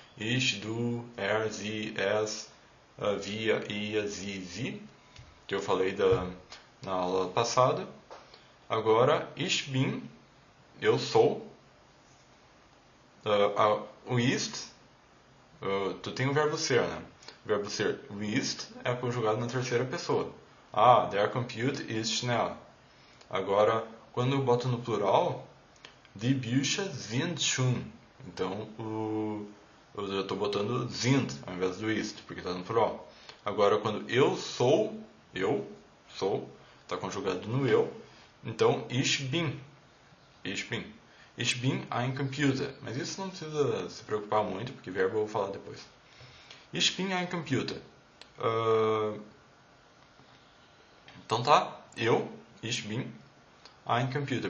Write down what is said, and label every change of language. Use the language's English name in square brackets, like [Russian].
[German] Ich, du, sie, es, wir, ihr, sie, [Portuguese] que eu falei na aula passada. Agora, [German] ich bin, [Portuguese] eu sou. O ist, tu tem o verbo ser, né? O verbo ser, ist, é conjugado na terceira pessoa. [German] Der Computer ist schnell. [Portuguese] Agora, quando eu boto no plural, [German] die Bücher sind schön. [Portuguese] Então, eu estou botando sind ao invés do ist, porque está no plural. Agora, quando eu sou, está conjugado no eu. Então, [German] ich bin. Ich bin ein Computer. [Portuguese] Mas isso não precisa se preocupar muito, porque verbo eu vou falar depois. [German] Ich bin ein Computer. [Portuguese] Então tá, [German] ich bin ein Computer.